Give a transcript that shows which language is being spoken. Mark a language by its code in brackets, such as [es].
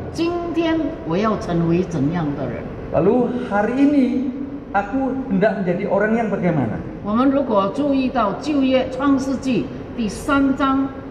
[zh] 今天我要成为怎样的人？ [id] Lalu hari ini aku hendak menjadi orang yang bagaimana? [zh] 我们如果注意到旧约创世纪第3章，